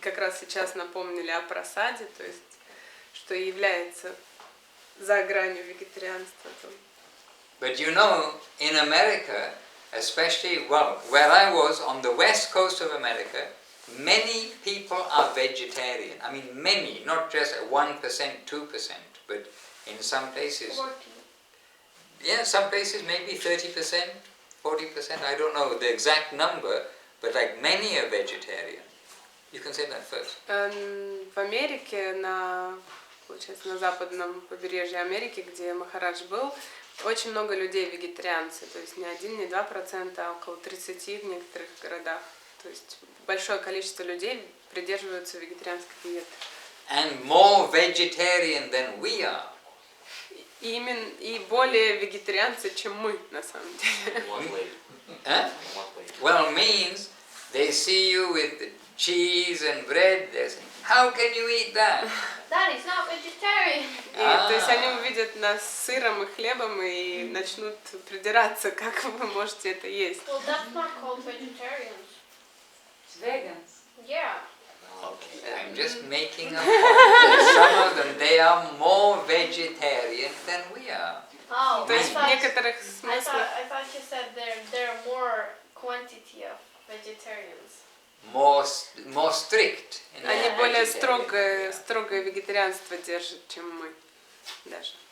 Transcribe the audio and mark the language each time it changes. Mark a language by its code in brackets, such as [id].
[ru] Как раз сейчас напомнили о прасаде, то есть, что является за гранью вегетарианства. [en] But you know, in America, especially, well, where I was on the west coast of America, many people are vegetarian. I mean, many, not just 1%, 2%, but in some places, 40. yeah, some places maybe 30%, 40%, I don't know the exact number, but like many are vegetarian. You can say that first. [ru] В Америке, получается, на западном побережье Америки, где Махарадж был, очень много людей вегетарианцы, то есть не 1, не 2%, а около 30 в некоторых городах. То есть большое количество людей придерживаются вегетарианской диеты. [en] And more vegetarian than we are. [ru] И более вегетарианцы, чем мы, на самом деле. [en] Huh? Well, means they see you with cheese and bread, they say, how can you eat that? That is not vegetarian. [ru] То есть они увидят нас с сыром и хлебом и начнут придираться, как вы можете это есть. [en] Well, that's not called vegetarians. It's vegans. Yeah. Okay, I'm just making a point. Some of them, they are more vegetarian than we are. Oh, [ru] То есть в некоторых смыслах [en] I thought you said there are more quantity of vegetarians. More strict. In [ru] они [en] their [ru] более [en] vegetarian. [ru] строгое вегетарианство держат, чем мы даже.